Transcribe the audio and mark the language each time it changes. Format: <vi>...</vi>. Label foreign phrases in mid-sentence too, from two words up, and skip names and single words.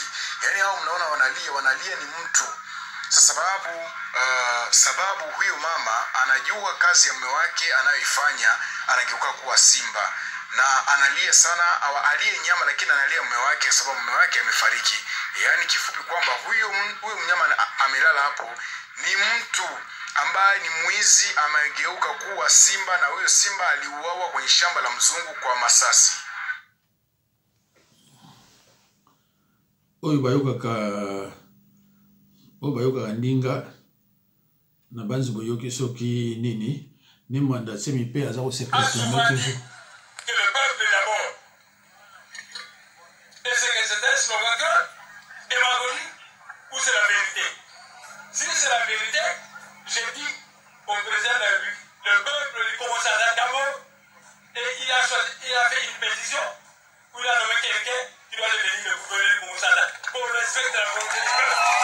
<sw>Yani hao mnaona wanalia ni mtu. Sasa sababu huyu mama anajua kazi ya mume wake anayoifanya, anageuka kuwa simba na analia sana, alie nyama lakini analia mume wake sababu mume wake amefariki. Yani kifupi kwamba huyu mnyama amelala hapo ni mtu ambaye ni mwizi, amegeuka kuwa simba, na huyo simba aliuawa kwenye shamba la mzungu kwa masasi.</sw> <ln>Oyo bayoka ndinga na banzi boyoki soki nini ni mwanda semi pe aza ko</ln> <fr>secrétaire toujours. Que le peuple d'abord. Est-ce que c'est un slogan démagogie ou c'est la vérité? Si c'est la vérité, j'ai dit au président de la République, le peuple du Congo d'abord, et il a fait une pétition où il a nommé quelqu'un qui doit devenir le gouverneur du Congo pour respecter la volonté du peuple.</fr>